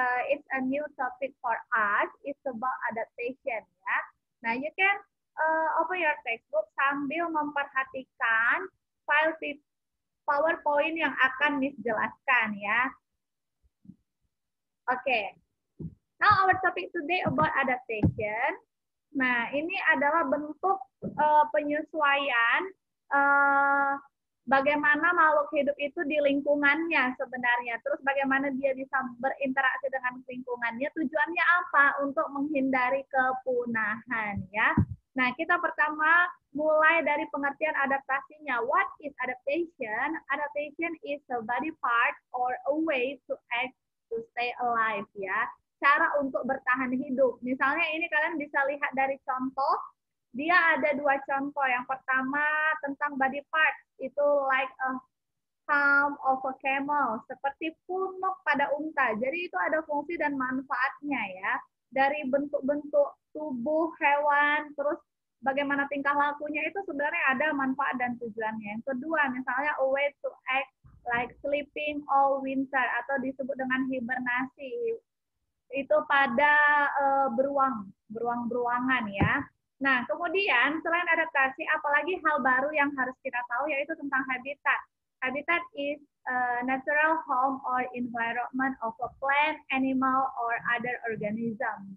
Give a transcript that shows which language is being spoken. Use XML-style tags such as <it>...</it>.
<en>It's a new topic for us. It's about adaptation ya.</en> <id>Nah,</id> <en>you can open your textbook</en> <id>sambil memperhatikan file PowerPoint yang akan Miss jelaskan ya. Oke.</id> <en>Now our topic today about adaptation.</en> <id>Nah, ini adalah bentuk penyesuaian bagaimana makhluk hidup itu di lingkungannya sebenarnya. Terus bagaimana dia bisa berinteraksi dengan lingkungannya. Tujuannya apa? Untuk menghindari kepunahan ya. Nah, kita pertama mulai dari pengertian adaptasinya.</id> <en>What is adaptation? Adaptation is a body part or a way to act to stay alive ya.</en> <id>Cara untuk bertahan hidup. Misalnya ini kalian bisa lihat dari contoh. Dia ada dua contoh. Yang pertama tentang body part.</id> <en>Itu like a hump of a camel.</en> <id>Seperti punuk pada unta. Jadi itu ada fungsi dan manfaatnya ya. Dari bentuk-bentuk tubuh hewan, terus bagaimana tingkah lakunya itu sebenarnya ada manfaat dan tujuannya. Yang kedua, misalnya</id> <en>a way to act like sleeping all winter</en> <id>atau disebut dengan hibernasi. Itu pada beruang-beruangan ya. Nah, kemudian selain adaptasi, apalagi hal baru yang harus kita tahu yaitu tentang habitat.</id> <en>Habitat is a natural home or environment of a plant, animal, or other organism.</en>